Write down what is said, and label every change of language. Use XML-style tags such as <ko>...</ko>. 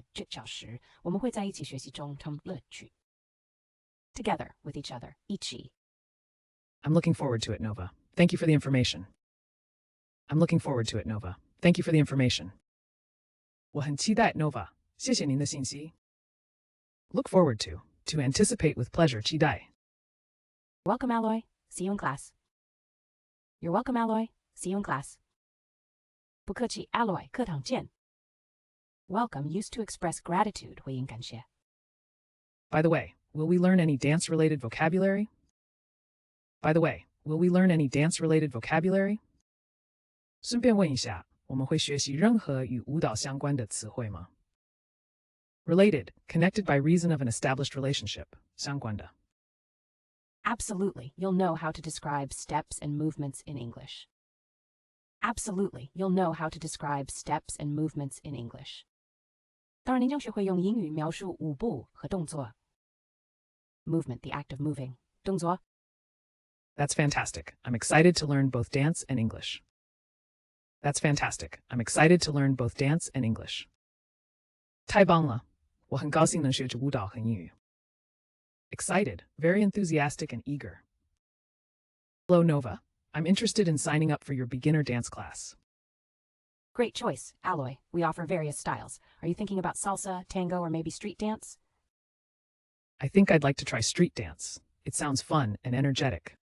<zh>小时，我们会在一起学习中充乐趣。</zh> <en>Together with each other,</en> <zh>一起。</zh> <en>I'm looking forward to it, Nova. Thank you for the information. I'm looking forward to it, Nova. Thank you for the information.</en> <zh>我很期待 Nova. 谢谢您的信息.</zh> <en>Look forward to anticipate with pleasure</en> <zh>期待.</zh> <en>Welcome, Alloy. See you in class. You're welcome, Alloy. See you in class.</en> <zh>不客气 Alloy 课堂见.</zh> <en>Welcome used to express gratitude</en> <zh>回应感谢.</zh> <en>By the way, will we learn any dance-related vocabulary? By the way, will we learn any dance-related vocabulary?</en> <zh>顺便问一下，我们会学习任何与舞蹈相关的词汇吗？</zh> <en>Related, connected by reason of an established relationship.</en> <zh>相关的.</zh> <en>Absolutely, you'll know how to describe steps and movements in English. Absolutely, you'll know how to describe steps and movements in English.</en> <zh>当然，您将学会用英语描述舞步和动作。</zh> <en>Movement, the act of moving.</en> <zh>动作.</zh> <en>That's fantastic. I'm excited to learn both dance and English. That's fantastic. I'm excited to learn both dance and English.</en> <zh>太棒了，我很高兴能学着舞蹈和英语。</zh> <en>Excited, very enthusiastic and eager. Hello, Nova. I'm interested in signing up for your beginner dance class. Great choice, Alloy. We offer various styles. Are you thinking about salsa, tango, or maybe street dance? I think I'd like to try street dance. It sounds fun and energetic.</en>